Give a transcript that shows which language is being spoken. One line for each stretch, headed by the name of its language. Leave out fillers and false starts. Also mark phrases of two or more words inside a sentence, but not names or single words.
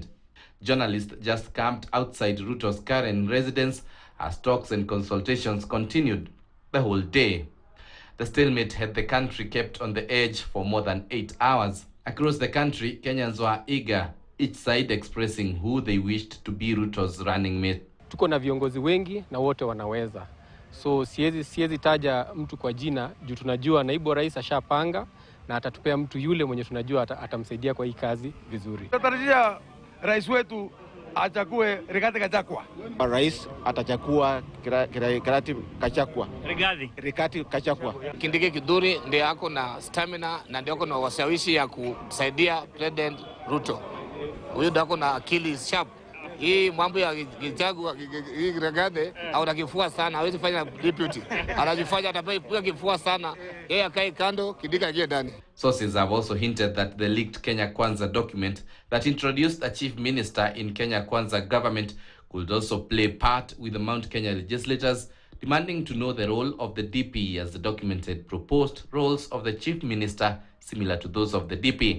English: Journalists just camped outside Ruto's current residence as talks and consultations continued the whole day. The stalemate had the country kept on the edge for more than 8 hours. Across the country, Kenyans were eager, each side expressing who they wished to be Ruto's running mate.
Swahili: Tuko na viongozi wengi na wote wanaweza. So siwezi taja mtu kwa jina juu tunajua naibu rais ashapanga na atatupea mtu yule mwenye tunajua atamsaidia kwa hii kazi vizuri. Tunatarajia rais wetu achague Rigathi Gachagua. Rais atachagua Rigathi Gachagua. Rigathi Gachagua. Kindiki Kiduri ndiye ako na stamina na ndiye ako na washawishi ya kusaidia President Ruto. Huyu ndiye ako na akili sharp. Hii mambo ya Gachagua hii Rigathi au kifua sana, hawezi fanya deputy. Anajifanya atapiga kifua sana, yeye akae kando, Kindiki aje ndani.
English: Sources have also hinted that the leaked Kenya Kwanza document that introduced a chief minister in Kenya Kwanza government could also play part with the Mount Kenya legislators demanding to know the role of the DP, as the document had proposed roles of the chief minister similar to those of the DP.